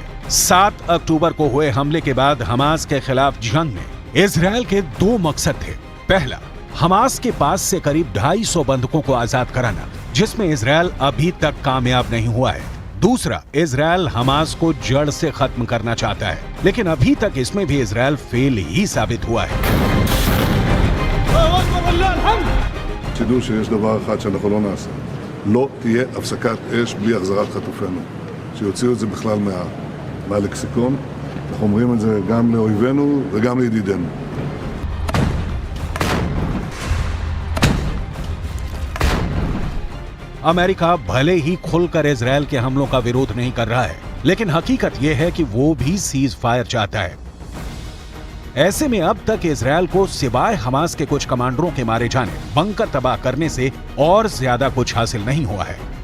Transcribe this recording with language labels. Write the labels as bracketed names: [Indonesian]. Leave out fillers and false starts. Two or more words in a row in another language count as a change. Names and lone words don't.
[Hindi] 7 अक्टूबर को हुए हमले के बाद हमास के खिलाफ जंग में इजरायल के 2 मकसद थे। पहला, हमास के पास से करीब 250 बंधकों को आजाद कराना, जिसमें इजरायल अभी तक कामयाब नहीं हुआ है। दूसरा, इजरायल हमास को जड़ से खत्म करना चाहता है, लेकिन अभी तक इसमें भी इजरायल फेल ही साबित हुआ है। [Hebrew] תדעו שיש דבר אחד שאנחנו לא נעשה. לא תהיה הפסקת אש בלי החזרת חטופינו. שיוציאו את זה בכלל מהלקסיקון. אנחנו אומרים את זה גם לאויבינו וגם לידידינו. [Hindi] अमेरिका भले ही खुलकर इजरायल के हमलों का विरोध नहीं कर रहा है, लेकिन हकीकत यह है कि वो भी [English] cease fire [Hindi] चाहता है। ऐसे में अब तक इजरायल को सिवाय हमास के कुछ कमांडरों के मारे जाने, बंकर तबाह करने से और ज्यादा कुछ हासिल नहीं हुआ है।